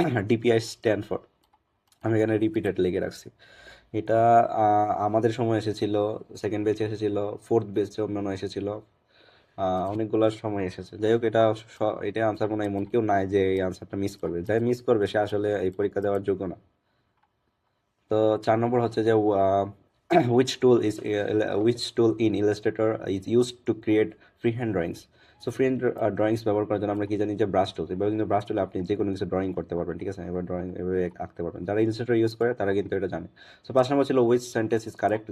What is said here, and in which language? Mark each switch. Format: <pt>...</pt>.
<bn>DPI stand for, আমি এখানে repeated লিখে রাখছি। এটা আমাদের সময় এসেছিল, সেকেন্ড বেচে এসেছিল, ফোর্থ বেচে অন্যান্য এসেছিল, অনেকগুলো সময় এসেছে। যাই হোক, এটা আনসার মনে হয় এমন কেউ নাই যে এই আনসারটা মিস করবে, যাই মিস করবে সে আসলে এই পরীক্ষা দেওয়ার যোগ্য না। তো 4 নম্বর হচ্ছে যে</bn> <en>which tool is which tool in Illustrator is used to create freehand drawings.</en> <bn>So free hand drawings ব্যবহার করার জন্য আমরা কি জানি, যে ব্রাশ টুল। এবার কিন্তু ব্রাশ টুলে আপনি যে কোনো কিছু ড্রয়িং করতে পারবেন, ঠিক আছে, এবার ড্রয়িং এভাবে আঁকতে পারবেন। যারা ইলাস্ট্রেটর ইউজ করে তারা কিন্তু এটা জানে। সো 5 নম্বর ছিল</bn> <en>Which sentence is correct.</en>